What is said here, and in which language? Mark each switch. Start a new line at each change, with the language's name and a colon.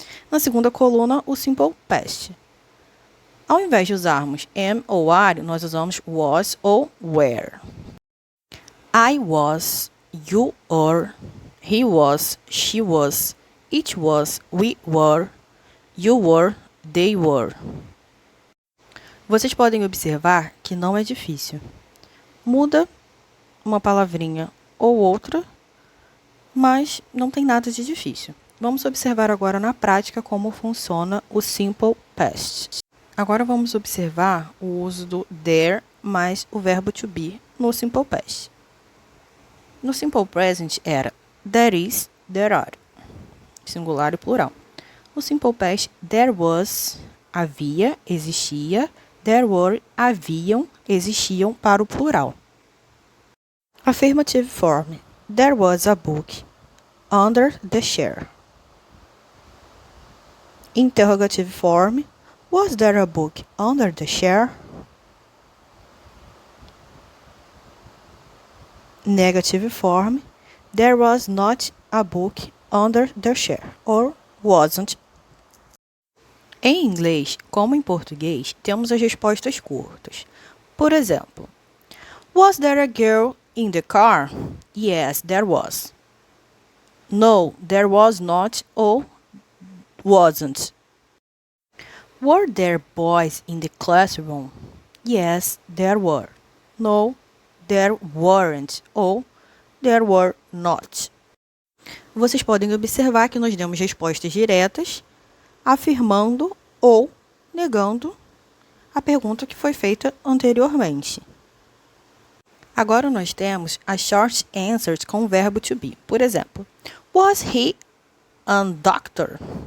Portuguese: Na segunda coluna, o Simple Past. Ao invés de usarmos am ou are, nós usamos was ou were.
English: I was, you were, he was, she was, it was, we were, you were, they were.
Portuguese: Vocês podem observar que não é difícil. Muda uma palavrinha ou outra, mas não tem nada de difícil. Vamos observar agora na prática como funciona o Simple Past. Agora vamos observar o uso do there mais o verbo to be no Simple Past. No Simple Present era
English: there is, there are,
Portuguese: singular e plural. No Simple Past,
English: there was,
Portuguese: havia, existia,
English: there were,
Portuguese: haviam, existiam para o plural.
English: Affirmative form. There was a book under the chair. Interrogative form. Was there a book under the chair? Negative form. There was not a book under the chair. Or wasn't.
Portuguese: Em inglês, como em português, temos as respostas curtas. Por exemplo,
English: was there a girl in the car? Yes, there was. No, there was not or wasn't. Were there boys in the classroom? Yes, there were. No, there weren't ou there were not.
Portuguese: Vocês podem observar que nós demos respostas diretas, afirmando ou negando a pergunta que foi feita anteriormente. Agora nós temos as short answers com o verbo to be. Por exemplo,
English: was he a doctor?